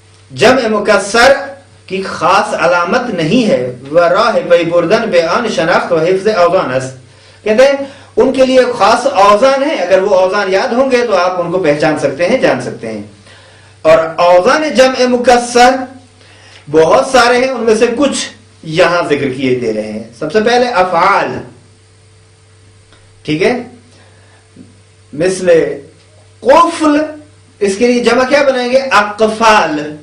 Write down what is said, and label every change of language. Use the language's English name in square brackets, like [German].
[Urdu] جمع مکسر کی خاص علامت نہیں ہے. [Persian] وراہ پی بردن بیان شناخت و حفظ اوزان است. [Urdu] کہتے ہیں ان کے لیے خاص اوزان ہیں، اگر وہ اوزان یاد ہوں گے تو آپ ان کو پہچان سکتے ہیں، جان سکتے ہیں. اور اوزان جمع مکسر بہت سارے ہیں، ان میں سے کچھ یہاں ذکر کیے دے رہے ہیں. سب سے پہلے افعال، ٹھیک ہے، مثل قفل، اس کے لیے جمع کیا بنائیں گے؟ اقفال.